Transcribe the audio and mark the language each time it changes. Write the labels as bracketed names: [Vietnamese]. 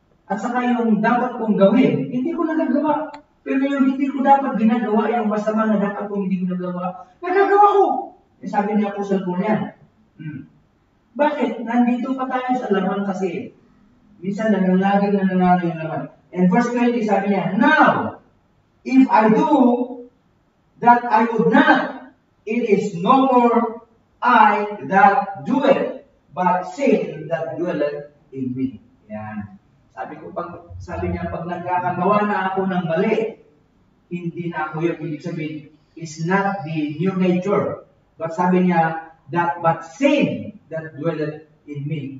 [Filipino] At saka yung dapat kong gawin, hindi ko nagagawa. Pero yung hindi ko dapat ginagawa, yung masama na dapat kong hindi ko nagagawa, nagagawa ko. Sabi niya po sa Paul yan. Bakit? Nandito pa tayo sa laman kasi. Minsan laging nananalo yung laman. [English] And verse 20 [Filipino] sabi niya, [English] now, if I do that I would not, it is no more I that do it, but sin that dwelleth in me. [Filipino] Yan. Sabi niya, pag nagkakagawa na ako ng mali, hindi na ako yun. Ibig sabihin, [English] is not the new nature. But sabi niya, but sin that dwelleth in me.